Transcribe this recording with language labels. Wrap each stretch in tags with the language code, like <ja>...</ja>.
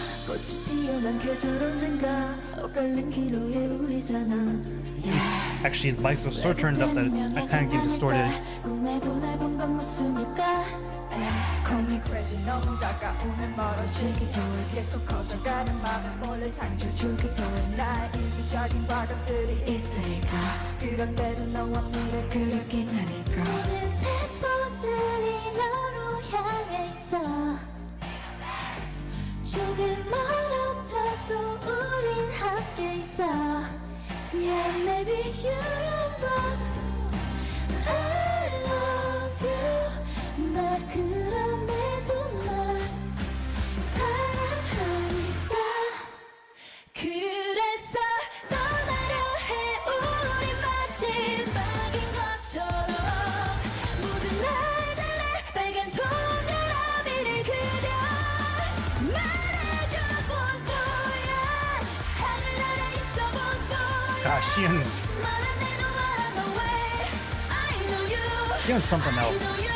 <ko>꽃이 피어난 계절 언젠가 엇갈린 기로에 우리잖아</ko> <en>Actually, the mics are so turned up that it's I kind of get distorted.</en> <ko>꿈에도 날 본 건 무슨일까 Call me crazy 너무 가까우면 멀어지기도 해 계속 커져가는 마음에 몰래 상처 주기도 해 나의 이기적인 과거들이 있으니까 그런데도 너와 미래 그리긴 하니까 모든 세포들이 너로 향해 있어 조금 멀어져도 우린 함께 있어 Yeah, maybe you don't but I love you 나 그럼에도 널 사랑하니까 그래서 떠나려 해 우리 마지막인 것처럼 모든 날들의 빨간 동그라미를 그려 말해줘 BonVoyage 하늘 아래 있어 BonVoyage</ko> <en>Gosh, Xiyeon's Xiyeon's something else.</en>